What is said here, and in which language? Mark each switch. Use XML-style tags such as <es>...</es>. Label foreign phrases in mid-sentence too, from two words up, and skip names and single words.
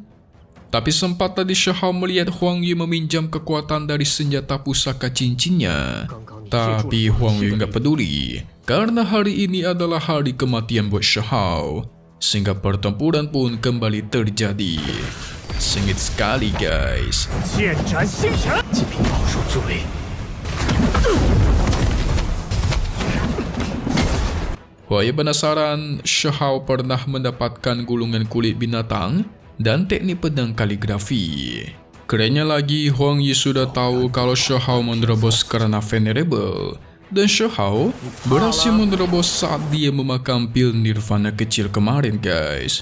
<id>Tapi sempat tadi Shahao melihat Huang Yi meminjam kekuatan dari senjata pusaka cincinnya. Tapi Huang Yi nggak peduli, karena hari ini adalah hari kematian buat Shahao. Sehingga pertempuran pun kembali terjadi. Sengit sekali guys.</id> <zh>剑斩星辰，极品宝术之威，</zh> <id>Huang Yi penasaran Shahao pernah mendapatkan gulungan kulit binatang dan teknik pedang kaligrafi. Kerennya lagi, Huang Yi sudah tahu kalau Shahao menerobos karena Venerable. Dan Shahao berhasil menerobos saat dia memakam pil Nirvana kecil kemarin guys.</id>